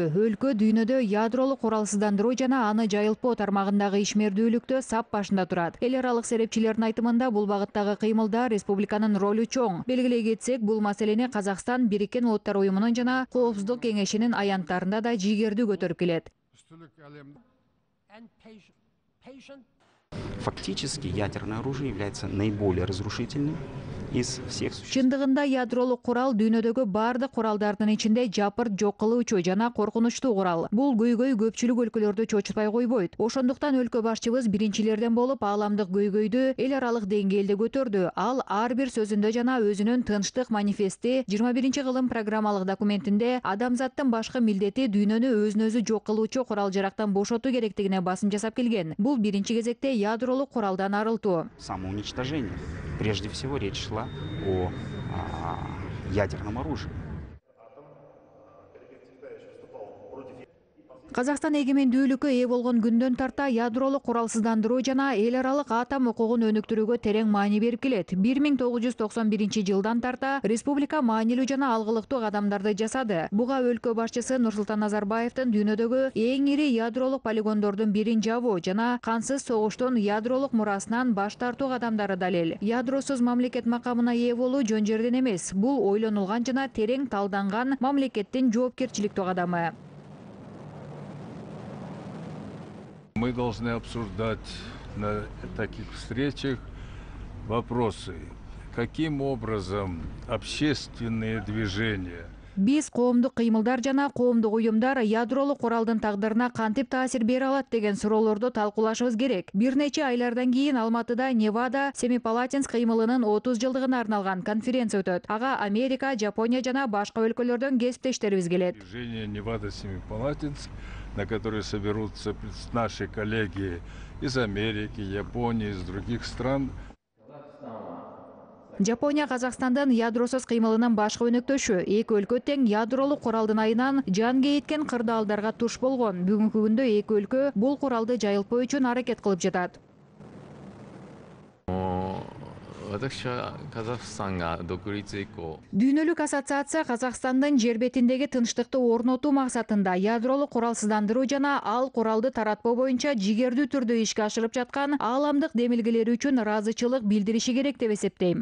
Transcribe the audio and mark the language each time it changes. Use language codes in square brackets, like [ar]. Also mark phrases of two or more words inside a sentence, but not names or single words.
[ky] Өлкө дүйнөдө ядролук куралсыздандыруу жана аны жайылтпоо тармагындагы ишмердүүлүктө сап башында турат. Эл аралык серепчилердин айтымында бул багыттагы кыймылда республиканын ролу чоң. Белгилей кетсек, бул маселени Казакстан Бириккен Улуттар уюмунун жана Коопсуздук кеңешинин аянттарында да жигердүү көтөрүп келет. [ru] Фактически ядерное оружие является наиболее разрушительным из всех существующих. [ky] Чындыгында ядролук курал дүйнөдөгү бардык куралдардын ичинде жапырт жок кылуучу жана коркунучтуу курал. Бул көйгөй көпчүлүк өлкөлөрдү чочутпай койбойт. Ошондуктан өлкө башчыбыз биринчилерден болуп ааламдык көйгөйдү эл аралык деңгээлде көтөрдү. Ал ар бир сөзүндө жана өзүнүн тынчтык манифести 21-кылым программалык документинде адамзаттын башкы милдети дүйнөнү өзүн өзү жок кылуучу курал жарактан бошотуу керектигине басым жасап келген. Бул биринчи кезекте ядролук куралдан арылтуу. [ru] Самоуничтожение. Прежде всего речь шла о ядерном оружии. [ky] Казакстан эгемендүүлүккө ээ болгон күндөн тарта ядролук куралсыздандыруу жана эл аралык атом укугун өнүктүрүүгө терең маани берип келет. 1991 тарта республика маанилүү жана алгылыктуу кадамдарды жасады. Буга өлкө башчысы Нурсултан Назарбаевдин дүйнөдөгү эң ири ядролук полигондордун бирин жабуу жана кансыз согуштун ядролук мурасынан баш тартуу кадамдары далил. Ядросуз мамлекет макамына ээ болуу жөн жерден эмес. Бул ойлонулган жана терең талданган мамлекеттин жоопкерчиликтүү кадамы. [ru] Мы должны обсуждать на таких встречах вопросы, каким образом общественные движения. [ky] Биз коомдук кыймылдар жана коомдук уюмдар ядролук куралдын тагдырына кантип таасир бере алат деген суроолорду талкуулашыбыз керек. Бир нече айлардан кийин Алматыда Невада Семипалатинск кыймылынын 30 жылдыгына арналган конференция өтөт. Ага Америка, Жапония жана башка өлкөлөрдөн кесиптештерибиз келет. [ru] Движение Невада Семипалатинск, на которое соберутся наши коллеги из Америки, Японии, из других стран. [ky] Жапония Казакстандын ядросуз кыймылынын башкы өнөктөшү. Эки өлкө тең ядролук куралдын айынан жан кейиткен кырдаалдарга туш болгон. Бүгүнкү күндө эки өлкө бул куралды жайылтпоо үчүн аракет кылып жатат. Дүйнөлүк ассоциация Казакстандын жер бетиндеги тынчтыкты орнотуу максатында ядролук куралсыздандыруу жана ал куралды таратпоо боюнча жигердүү түрдө ишке ашырып жаткан ааламдык демилгелери үчүн ыраазычылык билдириши керек деп эсептейм.